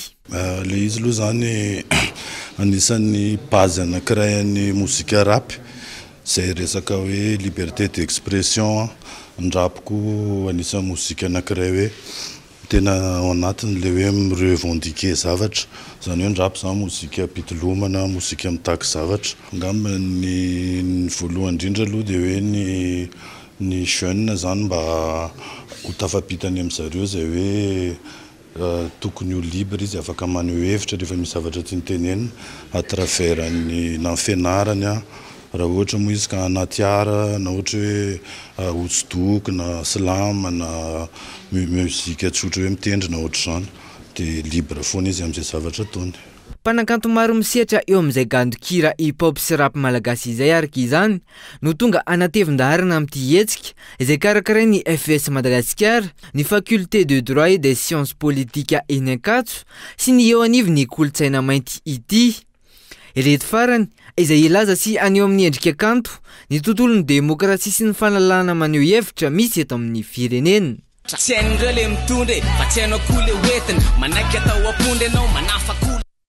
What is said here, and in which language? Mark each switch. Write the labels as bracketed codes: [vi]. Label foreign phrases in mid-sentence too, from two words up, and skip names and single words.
[mg] Le izy aloha zany anisan'ny base anankiray ny mozika rap izay resaka hoe [fr] liberté d'expression [mg] ny rap koa anisan'ny mozika anankiray hoe tena ao anatiny le hoe mirevendiquer zavatra zany hoe ny rap zany mozika pitolomana mozika mitaky zavatra angamba ny voalohany indrindra aloha dia hoe ny jeune zany mba ho tafapitany amin'zareo zay hoe tokony ho libre izy afaka maneho hevitra rehefa misy zavatra tiany tenenina [fr] à travers [mg] ny fianarany raha ohatra moa izy ka anaty ara na ohatra hoe hosodoko na slama na muzika tsotra hoe mitendry na ohatra zany dia libre foana izy amin'izay zavatra ataony. Mpanakanto maro misehatra eo amin'izay gandokira hip-hop sy rap malagasy izay araka izany no tonga anatevin-daharana amin'ity hetsika izay karakarain'ny FS Madagasikara, ny [fr] faculté de droit et des sciences politiques [mg] eny Ankatso sy ny eo anivon'ny kolotsaina mainty ity. Ireto farany izay ilaza sy aneo amin'ny endrika kanto ny tontolon'ny demokrasia sy ny fahalalahana maneho hevitra misy eto amin'ny firenena. Tsain'ireo le mitondre fa tsy hainao koa le hoentina manaiky atao ampondry ianao manafa-kola.